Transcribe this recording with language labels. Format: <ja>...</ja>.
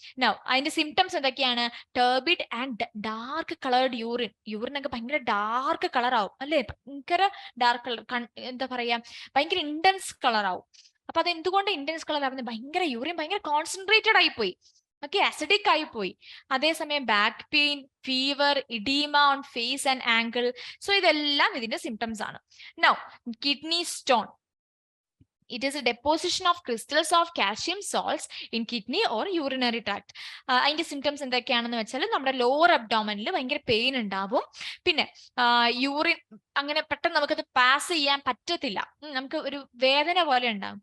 <ml>Now അതിന്റെ symptoms എന്തൊക്കെയാണ്? Turbid and dark coloured urine ഒക്കെ ഭയങ്കര ഡാർക്ക് കളർ ആവും അല്ലെ, ഭയങ്കര ഡാർക്ക് കളർ, എന്താ പറയാ, ഭയങ്കര ഇന്റൻസ് കളർ ആവും. അപ്പൊ അത് എന്തുകൊണ്ട് ഇന്റൻസ് കളർ ആവുന്നത്? ഭയങ്കര യൂറിൻ ഭയങ്കര കോൺസെൻട്രേറ്റഡ് ആയിപ്പോയി, ഓക്കെ, അസിഡിക് ആയി പോയി.</ml> <en>അതേസമയം back pain, fever, edema on face and ankle.</en> <ml>So ഇതെല്ലാം ഇതിന്റെ സിംറ്റംസ് ആണ്.</ml> <en>Now kidney stone, it is a deposition of crystals of calcium salts in kidney or urinary tract.</en> <ml>അതിന്റെ സിംറ്റംസ് എന്തൊക്കെയാണെന്ന് വെച്ചാൽ നമ്മുടെ ലോവർ അബ്ഡോമനിൽ ഭയങ്കര പെയിൻ ഉണ്ടാവും. പിന്നെ യൂറിൻ അങ്ങനെ പെട്ടെന്ന് നമുക്കത് പാസ് ചെയ്യാൻ പറ്റത്തില്ല, നമുക്ക് ഒരു വേദന പോലെ ഉണ്ടാവും.</ml>